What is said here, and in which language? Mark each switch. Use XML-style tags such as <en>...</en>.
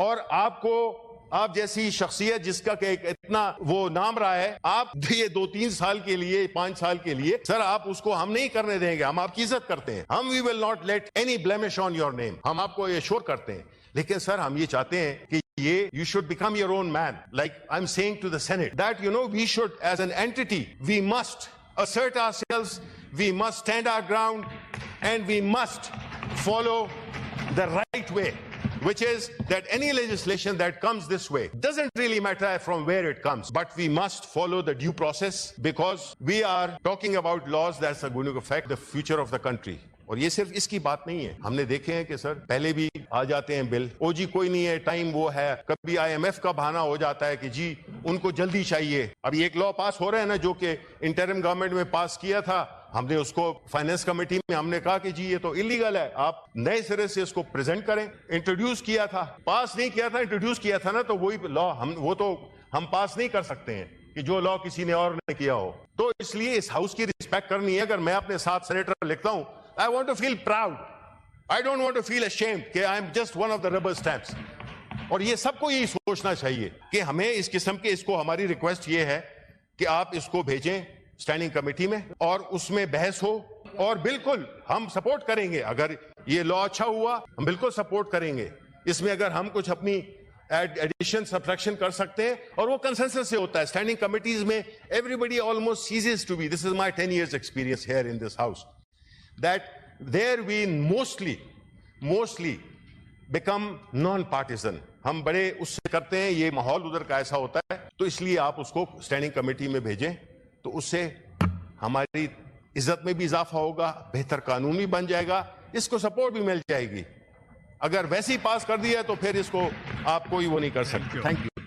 <ur>اور آپ جیسی شخصیت جس کا کہ اتنا وہ نام رہا ہے, آپ یہ 2-3 سال کے لیے 5 سال کے لیے سر آپ اس کو ہم نہیں کرنے دیں گے. ہم آپ کی عزت کرتے ہیں, ہم</ur> <en>we will not let any blemish on your name,</en> <ur>ہم آپ کو یہ شور کرتے ہیں. لیکن سر ہم یہ چاہتے ہیں کہ</ur> <en>you should become your own man. Like I'm saying to the Senate, that we should, as an entity, we must assert ourselves, we must stand our ground, and we must follow the right way, which is that any legislation that comes this way, doesn't really matter from where it comes, but we must follow the due process, because we are talking about laws that are going to affect the future of the country.</en> <ur>اور یہ صرف اس کی بات نہیں ہے, ہم نے دیکھے ہیں کہ سر پہلے بھی آ جاتے ہیں بل, او جی کوئی نہیں ہے, ٹائم وہ ہے, کبھی IMF کا بہانہ ہو جاتا ہے کہ جی ان کو جلدی چاہیے. ابھی ایک لا پاس ہو رہا ہے نا جو کہ انٹرم گورنمنٹ میں پاس کیا تھا, ہم نے اس کو فائنانس کمیٹی میں ہم نے کہا کہ جی یہ تو انلیگل ہے, آپ نئے سرے سے اس کو پریزنٹ کریں. انٹروڈیوس کیا تھا, پاس نہیں کیا تھا, انٹروڈیوس کیا تھا نا, تو وہی لا ہم پاس نہیں کر سکتے ہیں کہ جو لا کسی نے اور نے کیا ہو. تو اس لیے اس ہاؤس کی رسپیکٹ کرنی ہے. اگر میں اپنے ساتھ سینیٹر لکھتا ہوں,</ur> <en>I want to feel proud. I don't want to feel ashamed کہ I'm just one of the rubber stamps.</en> <ur>اور یہ سب کو یہی سوچنا چاہیے کہ ہمیں اس قسم کے, اس کو ہماری ریکویسٹ یہ ہے کہ آپ اس کو بھیجیں اسٹینڈنگ کمیٹی میں اور اس میں بحث ہو, اور بالکل ہم سپورٹ کریں گے. اگر یہ لا اچھا ہوا ہم بالکل سپورٹ کریں گے. اس میں اگر ہم کچھ اپنی ایڈیشن سبٹریکشن کر سکتے ہیں, اور وہ کنسنسس سے ہوتا ہے اسٹینڈنگ کمیٹیز میں.</ur> <en>Every almost ceases to be, this is my 10 years experience here in this house, that there we mostly become non-partisan.</en> <ur>ہم بڑے اس سے کرتے ہیں, یہ ماحول ادھر کا ایسا ہوتا ہے. تو اس لیے آپ اس کو اسٹینڈنگ کمیٹی میں بھیجیں, تو اس سے ہماری عزت میں بھی اضافہ ہوگا, بہتر قانون بھی بن جائے گا, اس کو سپورٹ بھی مل جائے گی. اگر ویسے ہی پاس کر دیا تو پھر اس کو آپ کوئی وہ نہیں کر سکتے. Thank you.</ur>